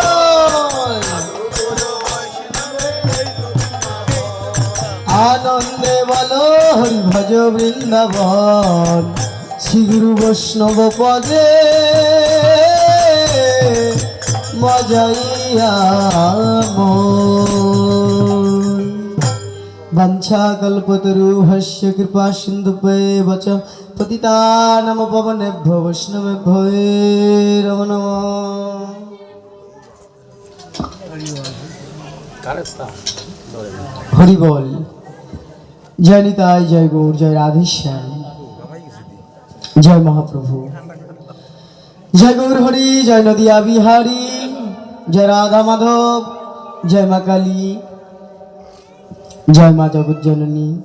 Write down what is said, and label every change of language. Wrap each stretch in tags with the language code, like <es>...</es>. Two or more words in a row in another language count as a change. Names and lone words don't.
<bn>আনন্দে বল হরি ভজ বৃন্দাবন, শ্রী গুরু বৈষ্ণব পদে মজাইয়া মন।</bn> <sa>বাঞ্ছা কল্পতরুহস্য কৃপা সিন্ধুভ্যেব চ পতিতানাং পাবনেভ্যো বৈষ্ণবেভ্যো নমো নমঃ।</sa> <bn>হরি বল। জয় নিতাই, জয় গৌর, জয় রাধেশ্যাম, জয় মহাপ্রভু, জয় গৌর হরি, জয় নদিয়া বিহারী, জয় রাধা মাধব, জয় মা কালী, জয় মা জগৎ জননী।</bn>